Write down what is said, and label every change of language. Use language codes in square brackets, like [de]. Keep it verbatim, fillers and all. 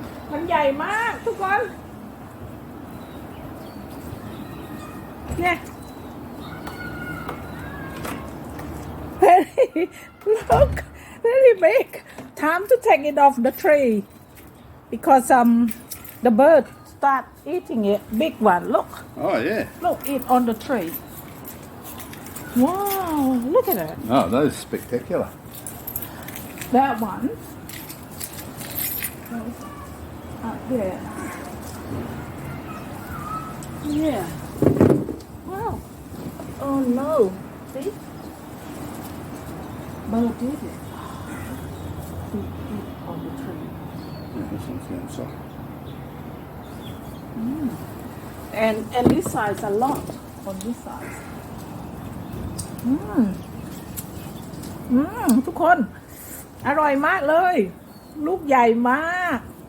[th] มันใหญ่มากทุกคนเนี่ย [en] very look very big time to take it off the tree because um the bird start eating it big one look Oh, yeah. look it on the tree wow look at it Oh, those are spectacular. that one out there yeah wow oh no see bird did it He ate on the tree Yeah, this one's the inside. and and this size a lot on this size [th] อืมอืมทุกคน อร่อยมากเลย ลูกใหญ่มาก